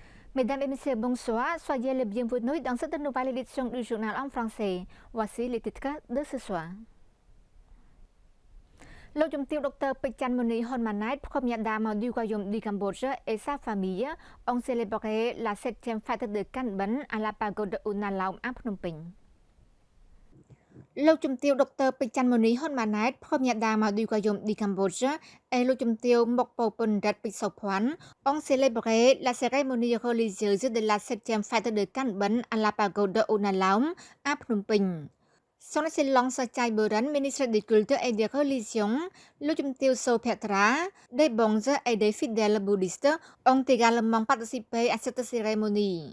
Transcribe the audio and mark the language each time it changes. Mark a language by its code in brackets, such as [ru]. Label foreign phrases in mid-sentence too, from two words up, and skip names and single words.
[fr] Mesdames et messieurs, bonsoir. Soyez les bienvenus dans cette nouvelle édition du journal en français. Voici les titres de ce soir. លោកជំទាវ Dr. Pichan Moni Honmanait, première dame du royaume du Cambodge et sa famille ont célébré la 7e fête de Canben à la pagode Unalaum à Phnom Penh. លោកជំទាវ Dr. Pichan Moni Honmanait, première dame du royaume du Cambodge et លោកជំទាវ Mokpo Punrat Pisophwan ont célébré la cérémonie religieuse de la 7e fête de Canben à la pagode Unalaum à Phnom Penh. Son Excellence Chai Buran, ministre des Cultes et des Religions, le Jumtio Sopetra, des bons et des fidèles bouddhistes ont également participé à cette cérémonie.